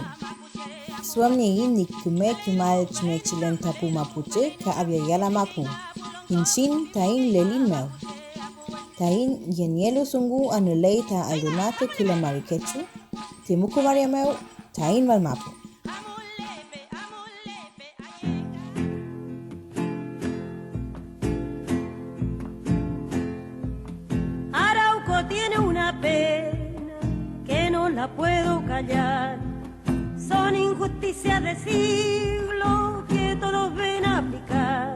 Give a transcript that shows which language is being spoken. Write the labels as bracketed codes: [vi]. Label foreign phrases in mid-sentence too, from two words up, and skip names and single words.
[arn] Suam neyin nikume kimal chimechilen tapu mapuche ka abyayala mapu. Hinchin tain lelin meu. Tain yenielo sungu anulei ta aldonate kila marikechu, temuku mariameu, tain malmapu. [es] Arauco tiene una pena que no la puedo callar. Son injusticias de siglo que todos ven aplicar.